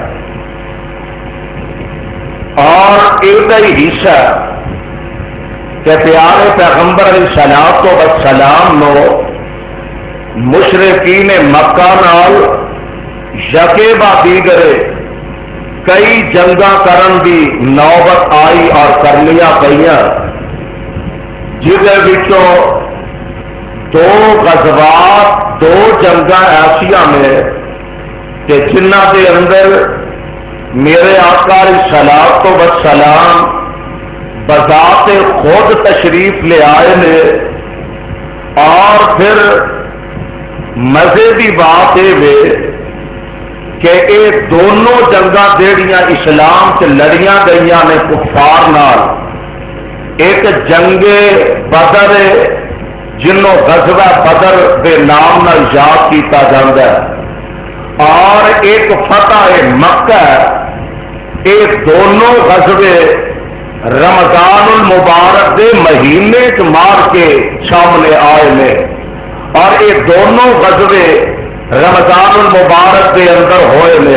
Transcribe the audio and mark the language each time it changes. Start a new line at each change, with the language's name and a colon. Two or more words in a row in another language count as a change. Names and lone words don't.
Punjabi: اور ایک ہی حصہ کہ پیارے پیغمبر
Arabic: علیہ السلام
Punjabi: نو مشرکین مکہ نال یکے با دیگرے کئی جنگاں کرن دی نوبت آئی اور کرنیاں پئیاں، جہدے وچوں دو غزوات دو جنگاں ایسیاں میں کہ جنہ دے اندر میرے آقا
Arabic: علیہ السلام
Punjabi: بذات خود تشریف لے آئے نے.
Urdu: اور پھر مزے کی بات یہ کہ یہ دونوں
Punjabi: جنگاں جہڑیاں اسلام سے لڑیاں گئیاں نے کفار نال، ایک جنگ بدر جنوں غزوہ بدر کے نام نال یاد کیتا جاتا ہے اور ایک فتح مکہ. یہ دونوں غزوے رمضان المبارک دے مہینے چ مار کے سامنے آئے نے اور یہ دونوں غزوے رمضان المبارک دے اندر ہوئے نے.